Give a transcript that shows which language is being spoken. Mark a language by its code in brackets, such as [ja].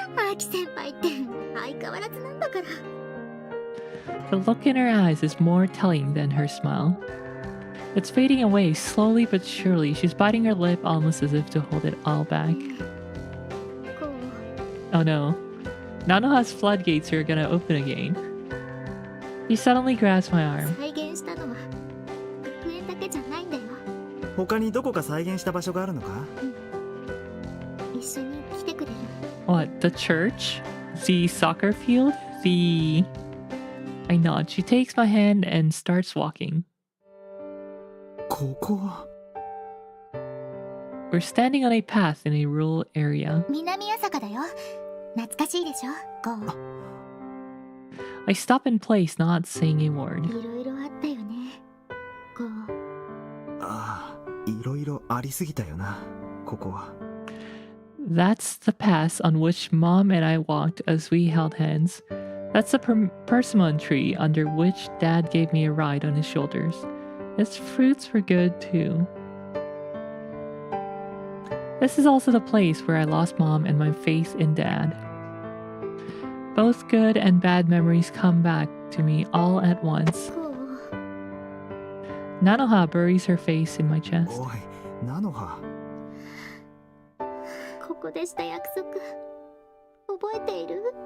[ja] アキ先輩って相変わらずなんだから。 [en] The look in her eyes is more telling than her smile. It's fading away slowly but surely. She's biting her lip almost as if to hold it all back. [ja] こう、 [en] Oh no. Nanoha's floodgates are gonna open again. She suddenly grabs my arm. [ja] 再現したのは学園だけじゃないんだよ。他にどこか再現した場所があるのか？一緒に来てくれる？ [en] What? The church? The soccer field? The... I nod. She takes my hand and starts walking. [ja] ここは。 [en] We're standing on a path in a rural area. [ja] 南朝霞だよ。懐かしいでしょ？こう、 [en] I stop in place, not saying a word. [ja] いろいろあったよね。こう、ああ、いろいろありすぎたよな、ここは。 [en] That's the path on which Mom and I walked as we held hands. That's the persimmon tree under which Dad gave me a ride on his shoulders. Its fruits were good too. This is also the place where I lost Mom and my faith in Dad. Both good and bad memories come back to me all at once. [ja] こう、 [en] Nanoha buries her face in my chest. [ja] おい、ナノハ。ここでした約束覚えている？